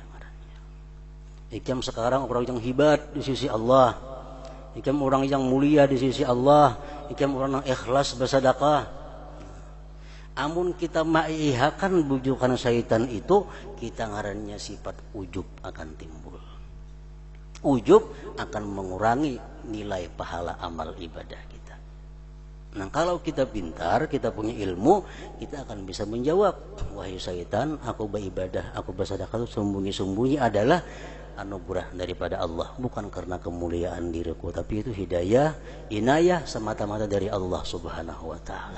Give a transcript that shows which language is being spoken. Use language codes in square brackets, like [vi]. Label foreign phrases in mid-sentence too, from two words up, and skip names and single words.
[bjn] Ikam sekarang orang yang hebat di sisi Allah. Ikam orang yang mulia di sisi Allah. Ikam orang yang ikhlas bersedekah. Amun kita maihakan bujukan syaitan itu, kita ngarannya sifat ujub akan timbul. [id] Ujub akan mengurangi nilai pahala amal ibadah kita. Nah, kalau kita pintar, kita punya ilmu, kita akan bisa menjawab, wahai syaitan, aku beribadah, aku bersedekah itu sembunyi-sembunyi adalah anugerah daripada Allah, bukan karena kemuliaan diriku, tapi itu hidayah, inayah semata-mata dari Allah [ar] Subhanahu wa ta'ala.